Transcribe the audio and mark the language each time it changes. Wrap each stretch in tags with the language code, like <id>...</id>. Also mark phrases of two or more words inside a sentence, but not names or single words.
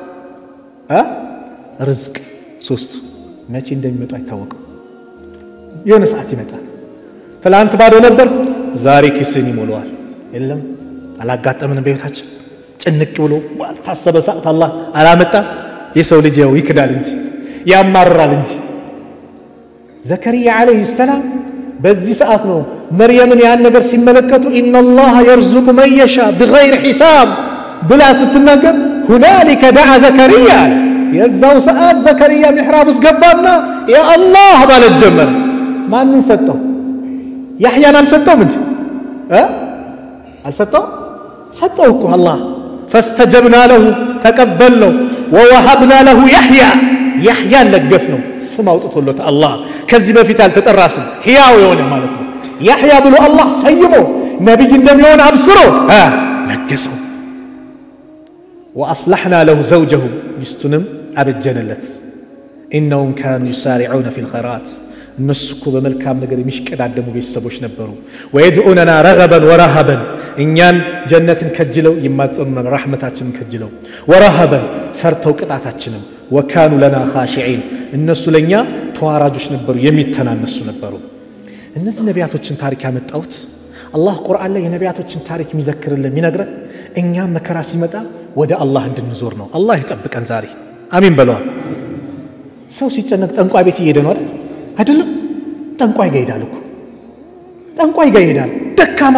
<am>ርዝቅ ሶስት መቼ እንደሚመጣ አይታወቅም የሆነ ሰዓት ይመጣል ትላንት ባዶ ነበር ዛሬ ኪስን ይሞላዋል የለም አላጋጠመንም በህይወታችን ጭንቅ ብሎ ባልታሰበ ሰዓት አላህ አላመጣ የሰው ልጅ ያው ይክዳል እንጂ ያማራል እንጂ ዘከሪያ</am> <ar>عليه السلام</ar> <am>በዚህ ሰዓት ነው መርየምን ያን ነገር ሲመለከቱ</am> <ar>إن الله يرزق من يشاء بغير حساب</ar> <am>ብላ ስትናገር</am> <ar>هنالك دعا زكريا</ar> <am>የዛው ሰዓት ዘከሪያ ሚህራብ ውስጥ ገባና</am> <ar>يا الله</ar> <am>ማለት ጀመረ ማንን ሰጠው ያህያን አልሰጠውም እንዴ አልሰጠው ሰጠው እኮ አላህ</am> <ar>فاستجبنا له تقبلنا ووهبنا له يحيى</ar> <am>ለገስ ነው ስም አውጥቶለት አላህ ከዚህ በፊት አልተጠራስም ህያው የሆነ ማለት ነው ያህያ ብሎ አላህ ሰይሞ ነብይ እንደሚሆን አብስሮ ለገሰው</am> <ar>واصلحنا له زوجه</ar> <am>ሚስቱንም አበጀነለት</am> <ar>انهم كانوا يسارعون في الخيرات</ar> <am>እነሱ እኮ በመልካም ነገር የሚሽቀዳደሙ ቤተሰቦች ነበሩ</am> <ar>ويدعوننا رغبا ورهبا</ar> <am>እኛን ጀነትን ከጅለው ይማጸኑና ረህመታችንን ከጅለው ورهبا ፈርተው ቅጣታችንን</am> <ar>وكانوا لنا خاشعين</ar> <am>እነሱ ለኛ ተዋራጆች ነበሩ የሚተናነሱ ነበሩ እነዚህ ነቢያቶችን ታሪክ ያመጣውት አላህ ቁርአን ላይ የነቢያቶችን ታሪክ የሚዘክርልን የሚነግረን እኛ መከራ ሲመጣ ወደ አላህ እንድንዞር ነው አላህ ይጠብቀን ዛሬ አሚን በለዋል ሰው ሲጨነቅ ጠንቋይ ቤት ይሄደ ነው አይደለም ጠንቋይ ጋር ይሄዳል እኮ ጠንቋይ ጋር ይሄዳል ደካማ</am>